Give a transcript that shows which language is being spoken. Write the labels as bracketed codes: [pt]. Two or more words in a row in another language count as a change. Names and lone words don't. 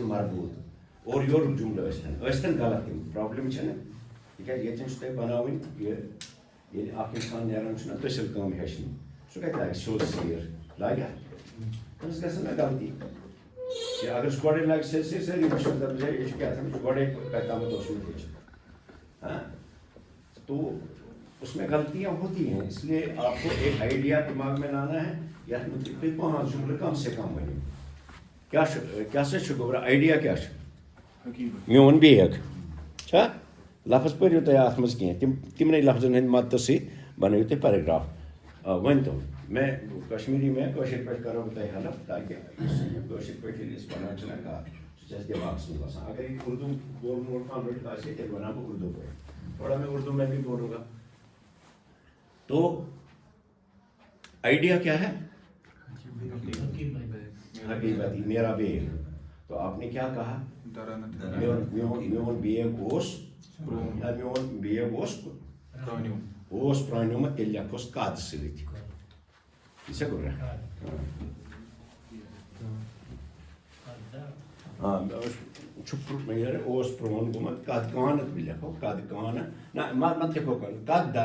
[ks] مربوٗط اورٕ یورُک جُملہٕ ٲسۍتَن غلط تِم پرٛابلِم چھَنہٕ تِکیٛازِ ییٚتٮ۪ن چھُ تۄہہِ بَناوٕنۍ یہِ ییٚلہِ اَکھ اِنسان نیران چھُنہ تٔسِل کٲم ہیٚچھنہِ سُہ کَتہِ لاگہِ سیوٚد سیٖر لاگہِ ہا تٔمِس گژھن نہ غلطی کہِ اگر سُہ گۄڈَے لاگہِ سیٚد سیٖر سٲری وٕچھن دَپَن ہے یہِ چھُ کیٛاہ تھام یہِ چھُ گۄڈَے کَتہِ تامَتھ اوسمُت ہیٚچھِتھ [ur] تو اس میں غلطیاں ہوتی ہیں اس لیے آپ کو ایک آئیڈیا دماغ میں لانا ہے [ks] یَتھ متعلق تُہۍ 5 جملہٕ کم سے کم ؤنِو کیٛاہ سا چھُ گوٚبرا آیڈیا کیٛاہ چھُ میون بیگ چھا لفظ پٔرِو تُہۍ اَتھ منٛز کینٛہہ تِمنٕے لفظن ہٕنٛدۍ مدتہٕ سۭتۍ بنٲیِو تُہۍ پیراگراف ؤنۍتو مےٚ کشمیٖری میں کٲشِر پٲٹھۍ کَرو بہٕ تۄہہِ ہٮ۪لٕپ تاکہِ کٲشِر پٲٹھۍ ییٚلہِ أسۍ وَنان چھِنہ کَتھ سُہ چھِ اَسہِ دٮ۪ماغَس منٛز آسان اگر یہِ اُردو بولن کانٛہہ لٔڑکہٕ آسہِ تیٚلہِ وَنہٕ ہا بہٕ اُردو پٲٹھۍ تھوڑا [ur] میں اردو میں بھی بولوں گا تو آئیڈیا کیا ہے [ks] حقیقتی [ur] میرا بیگ تو آپ نے کیا کہا [ks] میون بیگ اوس پرٛانیومُت تیٚلہِ لیکھوس کَد سۭتۍ یہِ چھا گوٚبرا اوس پرٛون گوٚمُت کَد کانت بھی لیکھو کَد کانت نہ مت لیکھو کَد